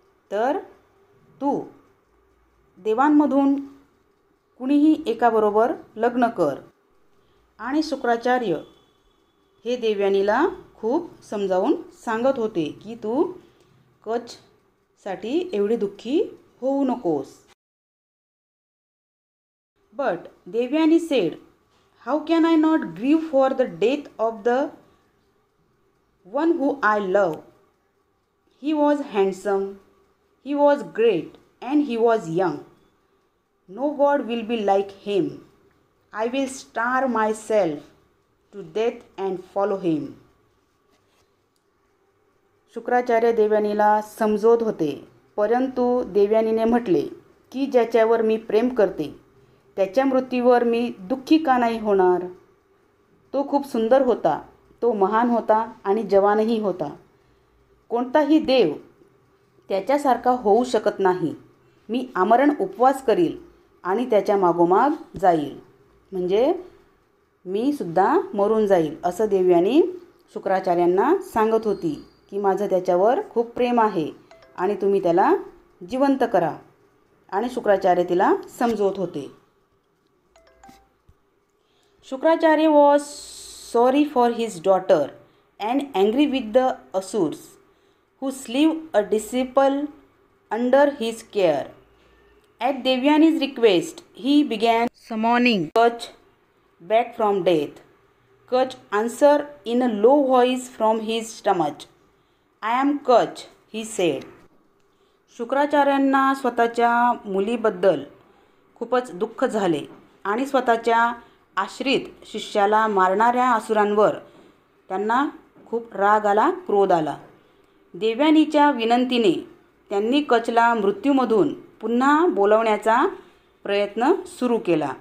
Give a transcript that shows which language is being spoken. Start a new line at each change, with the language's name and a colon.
Marathi: तर तू देवांमधून कुणीही एकाबरोबर लग्न कर. आणि शुक्राचार्य हे देवयानीला खूप समजावून सांगत होते की तू कचसाठी एवढी दुःखी होऊ नकोस.
English: But Devyani said, "How can I not grieve for the death of the one who I love? He was handsome, he was great, and he was young. No god will be like him. I will starve myself to death and follow him."
Marathi: Shukracharya देवयानीला समजवत होते, परंतु देवयानीने म्हटले की ज्याच्यावर मी प्रेम करते त्याच्या मृत्यूवर मी दुःखी का नाही होणार. तो खूप सुंदर होता, तो महान होता आणि जवानही होता. कोणताही देव त्याच्यासारखा होऊ शकत नाही. मी आमरण उपवास करील आणि त्याच्या मागोमाग जाईल, म्हणजे मी सुद्धा मरून जाईल, असं देवयानी शुक्राचार्यांना सांगत होती की माझं त्याच्यावर खूप प्रेम आहे आणि तुम्ही त्याला जिवंत करा. आणि शुक्राचार्य तिला समजवत होते.
English: Shukracharya was sorry for his daughter and angry with the Asurs who slew a disciple under his care. At Devyani's request, he began summoning Kach back from death. Kach answered in a low voice from his stomach. "I am Kach," he said.
Marathi: शुक्राचार्यांना स्वतःच्या मुलीबद्दल खूपच दुःख झाले आणि स्वतःच्या आश्रित शिष्याला मारणाऱ्या असुरांवर त्यांना खूप राग आला, क्रोध आला. देवयानीच्या विनंतीने त्यांनी कचला मृत्यूमधून पुन्हा बोलवण्याचा प्रयत्न सुरू केला.